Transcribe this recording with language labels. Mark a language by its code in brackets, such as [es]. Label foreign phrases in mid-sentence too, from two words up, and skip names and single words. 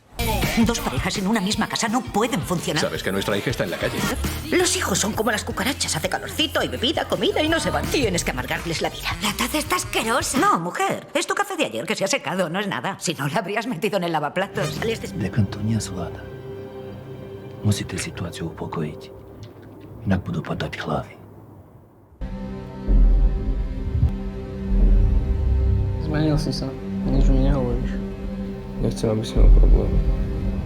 [es] Dos parejas en una misma casa no pueden funcionar. Sabes que nuestra hija está en la calle. Los hijos son como las cucarachas. Hace calorcito, hay bebida, comida y no se van. Tienes que amargarles la vida. La taza está asquerosa. No, mujer. Es tu café de ayer que se ha secado, no es nada. Si no, la habrías metido en el lavaplatos. Для кантуния злата. [sk] Musíte situáciu upokojiť. Inak budú padať hlavy. Zmenil si sa. Nič mi nehovoríš. Nechcem, aby si mal problém.